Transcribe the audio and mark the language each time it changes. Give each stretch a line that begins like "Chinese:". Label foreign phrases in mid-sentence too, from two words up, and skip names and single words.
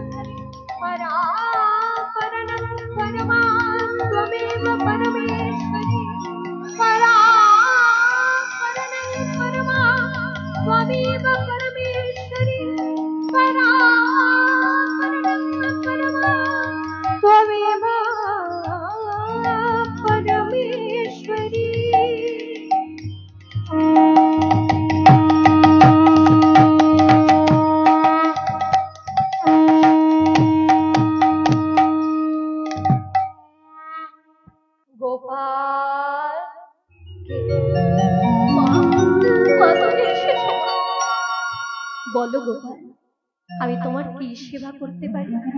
Sanskrit: परापरणं परमा त्वमेव परमेश्वरी परापरणं परमा त्वमेव परमेश्वरी परापरणं परमा त्वमेव परमेश्वरी।
Bangla: গোপাল বলো গোপাল, আমি তোমার কি সেবা করতে পারি?